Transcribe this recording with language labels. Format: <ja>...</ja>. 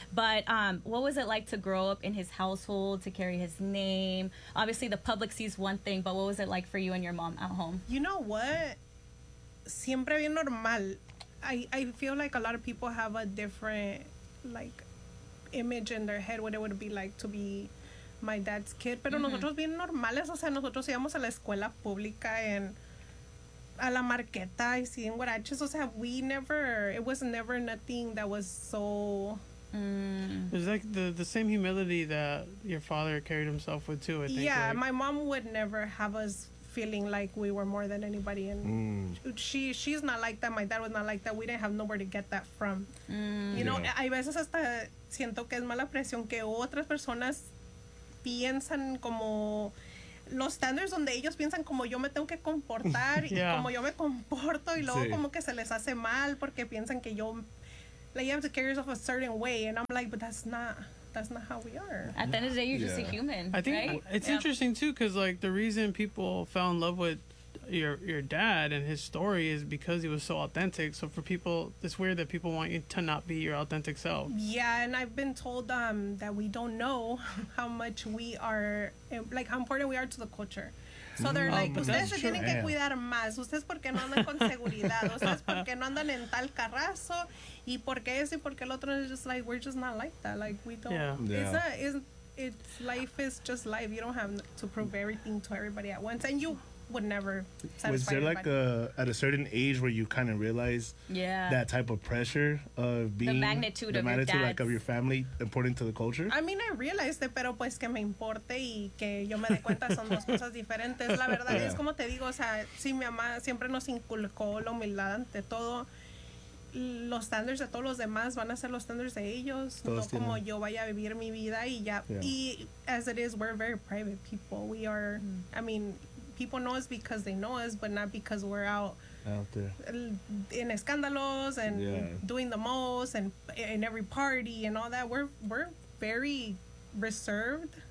<en>But what was it like to grow up in his household, to carry his name? Obviously, the public sees one thing, but what was it like for you and your mom at home? You know what?</en> <es>Siempre bien normal.</es> <en>I feel like a lot of people have a different, like, image in their head what it would be like to be my dad's kid.</en> <es>Pero nosotros bien normales. O sea, nosotros íbamos a la escuela pública en... a la marqueta y sin guaraches. O sea,</es> <en>it was never nothing that was so... It's like the same humility that your father carried himself with too, I think. Yeah, like, my mom would never have us feeling like we were more than anybody. And she's not like that. My dad was not like that. We didn't have nowhere to get that from. You know,</en> <es>hay veces hasta siento que es mala presión que otras personas piensan como... los standards donde ellos piensan como yo me tengo que comportar y como yo me comporto y luego como que se les hace mal porque piensan que yo</es> <en>like you have to carry yourself a certain way, and I'm like, but that's not how we are. At the end of the day, you're just a human. I think it's interesting too, because like the reason people fell in love with your dad and his story is because he was so authentic. So for people, it's weird that people want you to not be your authentic self. Yeah, and I've been told that we don't know how much we are, like how important we are to the culture. So they're like,</en> <es>ustedes se tienen que cuidar más. Ustedes por qué no andan con seguridad. Ustedes por qué no andan en tal carrazo. Y por qué eso y por qué el otro.</es> <en>And it's just like, we're just not like that. Like, we don't. It's life is just life. You don't have to prove everything to everybody at once. And you would never satisfy Was there anybody. Like a, at a certain age where you kind of realize that type of pressure of being the magnitude like of your family important to the culture? I mean, I realized it,</en> <es>pero pues que me importe y que yo me dé cuenta son dos cosas diferentes. La verdad es como te digo, o sea, si mi mamá siempre nos inculcó la humildad ante todo, los standards de todos los demás van a ser los standards de ellos, todos no tienen. Como yo vaya a vivir mi vida y ya.</es> <en>Yeah. Y as it is, we're very private people. We are, I mean, people know us because they know us, but not because we're out there in escándalos and doing the most and in every party and all that. We're very reserved.</en>